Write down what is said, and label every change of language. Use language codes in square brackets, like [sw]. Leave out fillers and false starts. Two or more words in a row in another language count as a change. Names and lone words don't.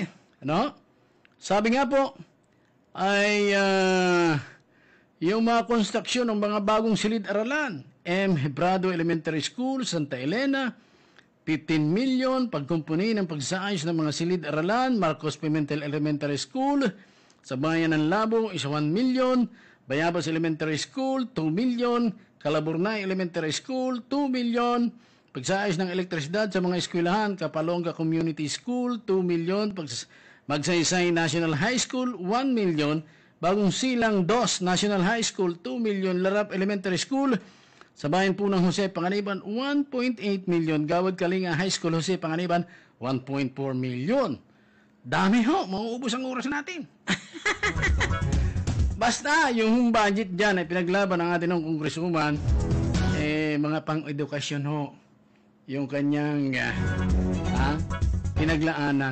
[tl] Sabi nga po, ay yung mga konstruksyon ng mga bagong silid-aralan, M. Hebrado Elementary School, Santa Elena, 15 million, pagkumpuni ng pagsaayos ng mga silid-aralan, Marcos Pimentel Elementary School, sa bayan ng Labo, 1 million, Bayabas Elementary School, 2 million, Calaburnay Elementary School, 2 million, pagsaayos ng elektrisidad sa mga eskwelahan, Kapalonga Community School, 2 million, Magsaysay National High School, 1 million, Bagong Silang 2 National High School, 2 million, Larap Elementary School, sa bayan po ng Jose Panganiban, 1.8 million, Gawad Kalinga High School, Jose Panganiban, 1.4 million. Dami ho, mauubos ang oras natin. Basta, yung budget dyan ay pinaglaban ng ating ng congresswoman, mga pang-edukasyon ho, yung kanyang pinaglaanan.